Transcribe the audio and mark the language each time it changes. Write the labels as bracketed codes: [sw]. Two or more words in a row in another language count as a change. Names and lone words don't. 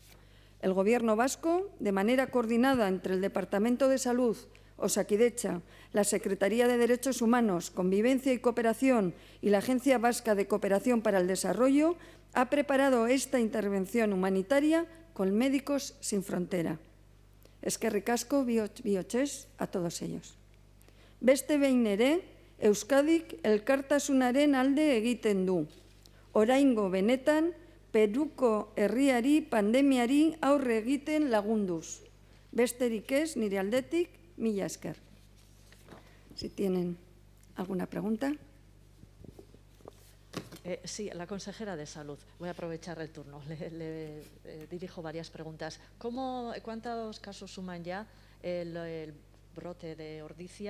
[es] El Gobierno vasco, de manera coordinada entre el Departamento de Salud, Osakidetza, la Secretaría de Derechos Humanos, Convivencia y Cooperación y la Agencia Vasca de Cooperación para el Desarrollo, ha preparado esta intervención humanitaria con Médicos Sin Frontera. [eu] Eskerrik asko bihotxez [es] a todos ellos. [eu] Beste behin ere, Euskadik elkartasunaren alde egiten du. Oraingo benetan, Peruko herriari pandemiari aurre egiten lagunduz. Besterik ez, nire aldetik, mila esker. [es] Si tienen alguna pregunta. Sí, la consejera de Salud. Voy a aprovechar el turno. Le dirijo varias preguntas. ¿Cuántos casos suman ya el brote de ordicia?